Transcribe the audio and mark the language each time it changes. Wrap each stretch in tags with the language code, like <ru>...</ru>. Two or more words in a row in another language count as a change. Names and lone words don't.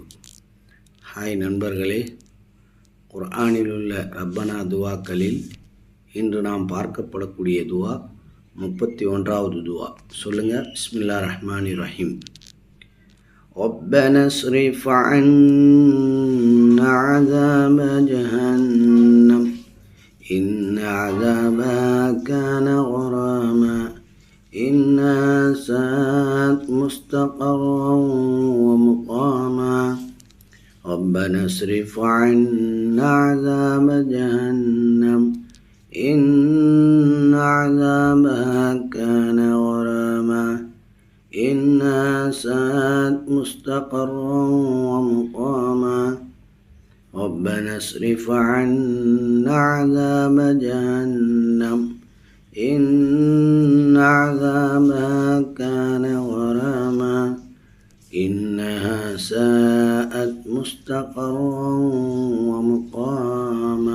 <ta>ஹாய் நண்பர்களே, குர்ஆனில் உள்ள ரப்பனா துவாக்களில் இன்று நாம் பார்க்கப்படக்கூடிய துவா 31வது துவா.</ta> <ar>சொல்லுங்கள். بسم الله الرحمن الرحيم ربنا اصرف عنا عذاب جهنم إن عذابها كان غراما إنها ساءت مستقرا ومقاما ربنا اصرف عنا عذاب جهنم إن عذابها كان غراما إنها ساءت مستقرا ومقاما ربنا اصرف عنا عذاب جهنم إن عذابها كان غراما إنها ساءت مستقرا ومقاما.</ar>